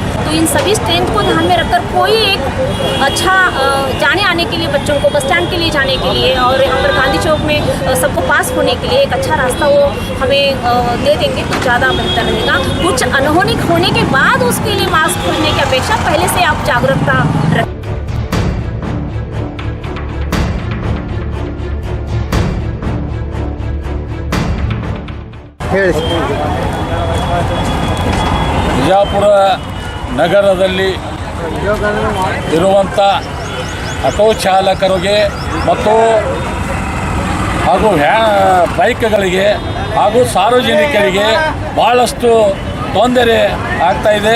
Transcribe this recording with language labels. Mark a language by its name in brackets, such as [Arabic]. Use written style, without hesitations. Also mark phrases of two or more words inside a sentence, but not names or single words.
[Hindi] तो इन सभी स्ट्रेंथ को ध्यान में रखकर कोई एक अच्छा जाने आने के लिए बच्चों को [English] bus stand [Hindi] के लिए जाने के लिए और यहाँ पर गांधी चौक में सबको पास होने के लिए एक अच्छा रास्ता वो हमें दे देंगे तो ज़्यादा बेहतर रहेगा। कुछ अनहोनी होने के बाद उसके लिए मास्क पहनने की अपेक्षा पहले से आप जागरूकता रखें। [Kannada] ಹೇಳಿ ಬಿಜಾಪುರ ನಗರದಲ್ಲಿ ಇರುವಂಥ ಆಟೋ ಚಾಲಕರಿಗೆ ಮತ್ತು ಹಾಗೂ ಬೈಕ್ಗಳಿಗೆ ಹಾಗೂ ಸಾರ್ವಜನಿಕರಿಗೆ ಭಾಳಷ್ಟು ತೊಂದರೆ ಆಗ್ತಾಯಿದೆ.